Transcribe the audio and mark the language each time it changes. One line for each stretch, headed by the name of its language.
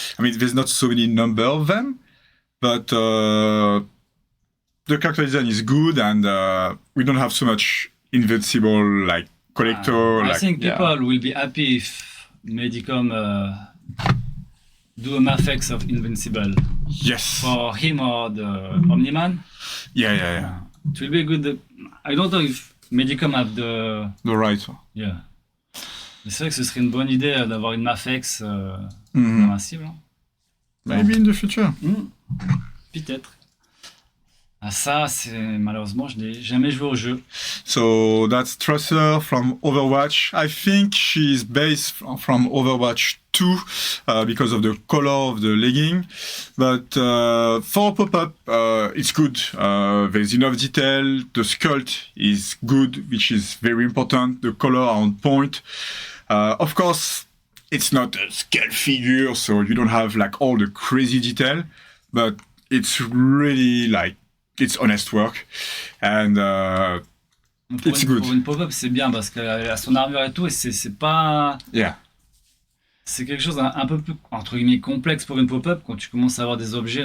English: I mean, there's not so many number of them, but the character design is good, and we don't have so much invincible like collector. I like, think yeah. people will be happy if Medicom do a Mafex of Invincible Yes. for him or the Omni-Man. Yeah. It will be good. I don't know if Medicom have the... The right. Yeah.
French: Mais c'est vrai que ce serait une bonne idée d'avoir une Mafex Mhm. invincible. Hein.
English: Maybe in the future.
French: Peut-être. Ah ça, c'est malheureusement, je n'ai jamais joué au jeu.
English: So that's Trusser from Overwatch. I think she's based from Overwatch 2 because of the color of the legging. But for pop-up, it's good. There's enough detail. The sculpt is good, which is very important. The color are on point. Of course, it's not a scale figure, so you don't have like all the crazy detail. But it's really like it's honest work, and it's good.
French: Pour une pop-up, c'est bien parce qu'elle a son armure et tout, et c'est pas...
English: Yeah.
French: C'est quelque chose un peu plus, entre guillemets, complexe pour une pop-up quand tu commences à avoir des objets.